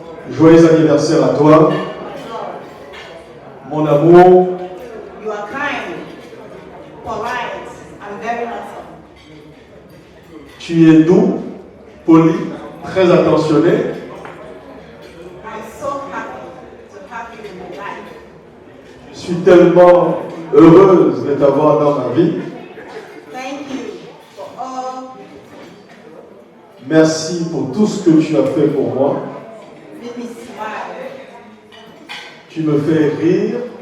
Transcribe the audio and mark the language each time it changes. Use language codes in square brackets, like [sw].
[fr] Joyeux anniversaire à toi. Mon amour. [en] You are kind, polite, and very handsome. [fr] Tu es doux, poli, très attentionné. [en] I'm so happy to have you in my life. [fr] Je suis tellement heureuse de t'avoir dans ma vie. [en] Thank you for all. [fr] Merci pour tout ce que tu as fait pour moi. [en] Make me smile. [fr] Tu me fais rire.